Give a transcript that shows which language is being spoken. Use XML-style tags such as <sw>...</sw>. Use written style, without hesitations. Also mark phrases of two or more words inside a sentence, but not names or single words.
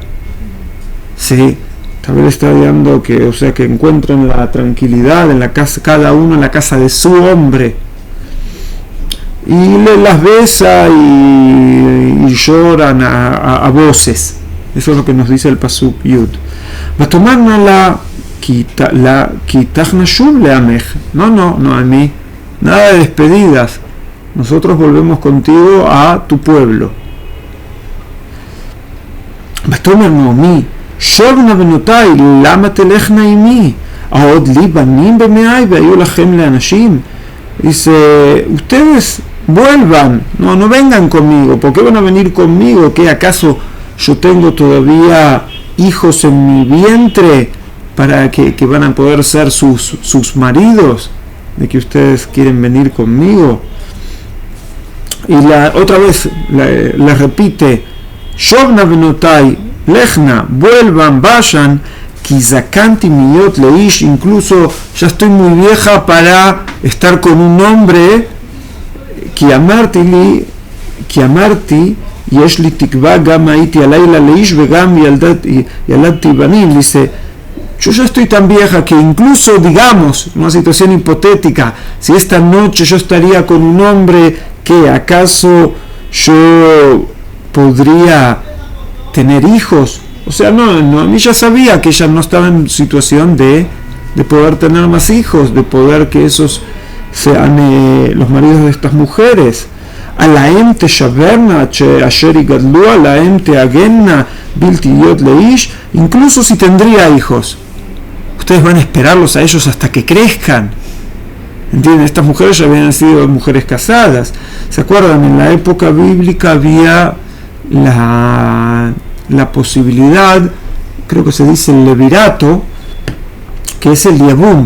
<es>Sí, tal vez le está dando que, o sea, que encuentren la tranquilidad en la casa, cada uno en la casa de su hombre. Y le las besa y lloran a voces. Eso es lo que nos dice el Pasuk Yud.</es> <he>ותאמרנה לה כי אתך נשוב לעמך.</he> <es>No, a mí. Nada de despedidas. Nosotros volvemos contigo a tu pueblo.</es> <he>ותאמר נעמי שבנה בנתי למה תלכנה עמי העוד לי בנים במעי והיו לכם לאנשים.</he> <es>Dice: ustedes vuelvan, no vengan conmigo. ¿Por qué van a venir conmigo? ¿Qué acaso yo tengo todavía hijos en mi vientre para que van a poder ser sus maridos, de que ustedes quieren venir conmigo. Y otra vez la repite,</es> <he>שבנה בנתי לכנה,</he> <es>vuelvan, vayan,</es> <he>כי זקנתי מהיות לאיש,</he> <es>incluso ya estoy muy vieja para estar con un hombre,</es> <he>כי אמרתי יש לי תקוה גם הייתי הלילה לאיש וגם ילדתי בנים,</he> <es>dice, yo ya estoy tan vieja que incluso, digamos, una situación hipotética, si esta noche yo estaría con un hombre, que acaso yo podría tener hijos. O sea, no, a mí ya sabía que ella no estaba en situación de poder tener más hijos, de poder que esos sean los maridos de estas mujeres.</es> <he>הלהן תשברנה עד אשר יגדלו הלהן תעגנה לבלתי היות לאיש.</he> <es>Incluso si tendría hijos, ustedes van a esperarlos a ellos hasta que crezcan. ¿Entienden? Estas mujeres ya habían sido mujeres casadas. ¿Se acuerdan? En la época bíblica había la posibilidad, creo que se dice el levirato, que es el yabum.</es>